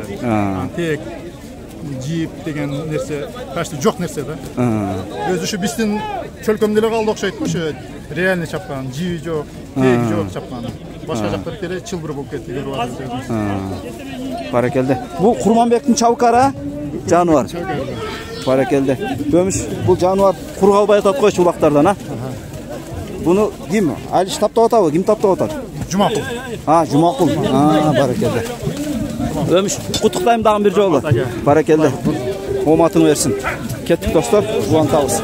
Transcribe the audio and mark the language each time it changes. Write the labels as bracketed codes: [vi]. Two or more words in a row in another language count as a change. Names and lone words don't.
[ky] Тек жип деген нерсе, почти жок нерсе да. Өзү ушу биздин чөлкөмдө эле калды окшойт, ушу реальный чапкан, жиби жок, теги жок чапкан. Башка жактар деле чылбыр болуп кетти көрүп атабыз. Баракелде. Бул Курманбектин чабыкары жаныбар. Баракелде. Өмүш бу жаныбар кур калбай атат койчу улактардан, а? Буну ким? Алиш таптап атабы? Ким таптап атат? Жумакул. Жумакул. Баракелде. Ömüş куттуктайм дагы бир жолу. Баракелде. Оматын берсин. Кеттик достор, улантабыз.